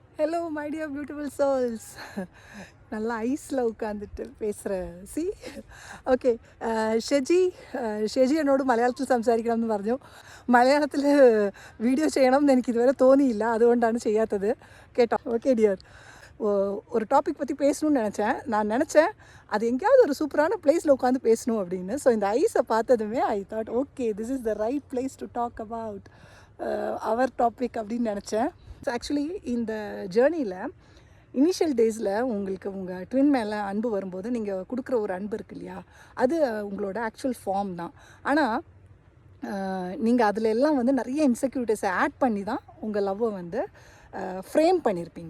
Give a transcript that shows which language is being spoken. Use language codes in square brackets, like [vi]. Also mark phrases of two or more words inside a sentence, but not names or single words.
[en] Hello my dear beautiful souls. [ta] நல்லா ஐஸில் உட்காந்துட்டு பேசுகிறேன். [ml] ഓക്കെ. ഷെജി എന്നോട് മലയാളത്തിൽ സംസാരിക്കണം എന്ന് പറഞ്ഞു. മലയാളത്തിൽ വീഡിയോ ചെയ്യണം എന്ന് എനിക്കിതുവരെ തോന്നിയില്ല, അതുകൊണ്ടാണ് ചെയ്യാത്തത് കേട്ടോ. [ta] ஓகே டியர், ஒரு டாபிக் பற்றி பேசணும்னு நான் நினச்சேன் அது எங்கேயாவது ஒரு சூப்பரான பிளேஸில் உட்காந்து பேசணும் அப்படின்னு. [en] ஸோ [ta] இந்த ஐஸை பார்த்ததுமே [en] I thought okay this is the right place to talk about our topic [ta] அப்படின்னு நினச்சேன். ஸோ ஆக்சுவலி இந்த ஜேர்னியில் இனிஷியல் டேஸில் உங்களுக்கு உங்கள் ட்வின் மேலே அன்பு வரும்போது நீங்கள் கொடுக்குற ஒரு அன்பு இருக்கு இல்லையா, அது உங்களோட [en] actual form [ta] தான். ஆனால் நீங்கள் அதில் எல்லாம் வந்து நிறைய இன்செக்யூரிட்டிஸை ஆட் பண்ணி தான் உங்கள் லவ்வை வந்து ஃப்ரேம் பண்ணியிருப்பீங்க.